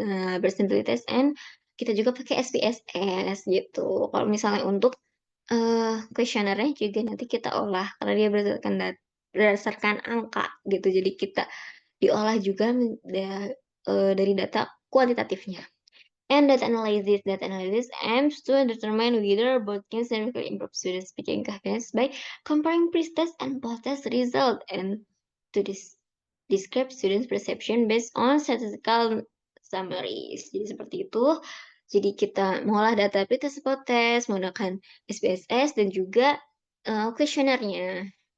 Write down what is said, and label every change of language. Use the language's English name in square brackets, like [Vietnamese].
[Indonesian] Nah, [English] paired sample test and [Indonesian] kita juga pakai SPSS gitu. Kalau misalnya untuk questionnaire-nya juga nanti kita olah karena dia berdasarkan angka gitu. Jadi kita diolah juga dari data kuantitatifnya. [English] And data analysis aims to determine whether both can significantly improve student speaking confidence by comparing pre-test and post-test result and to describe students' perception based on statistical summaries. [Indonesian] Jadi seperti itu. Jadi kita mengolah data pre-test post-test menggunakan SPSS dan juga kuesionernya.